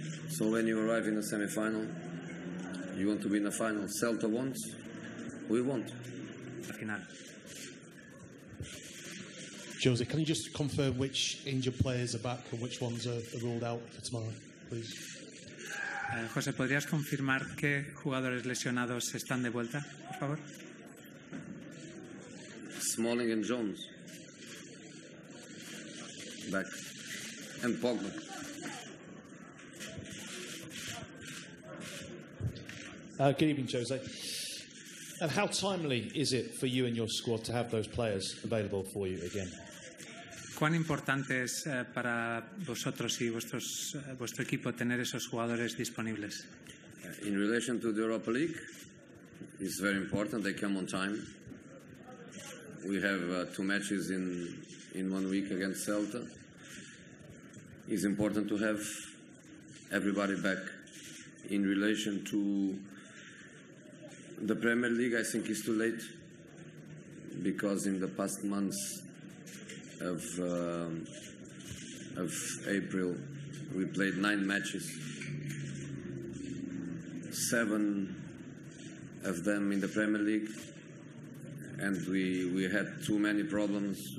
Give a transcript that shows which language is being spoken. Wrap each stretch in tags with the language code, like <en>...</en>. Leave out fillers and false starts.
<en>So when you arrive in the semi-final, you want to be in the final. Celta wants, we want.</en> <es>La final.</es> <en>Jose, can you just confirm which injured players are back and which ones are ruled out for tomorrow, please?</en> <es>José, ¿podrías confirmar qué jugadores lesionados están de vuelta, por favor?</es> <en>Smalling and Jones. Back. And Pogba. Good evening, Jose. And how timely is it for you and your squad to have those players available for you again?</en> <es>¿Cuán importante es para vosotros y vuestro equipo tener esos jugadores disponibles?</es> <en>In relation to the Europa League, it's very important. They come on time. We have 2 matches in 1 week against Celta. It's important to have everybody back. In relation to the Premier League, I think it's too late, because in the past months of April, we played 9 matches, 7 of them in the Premier League, and we had too many problems.</en>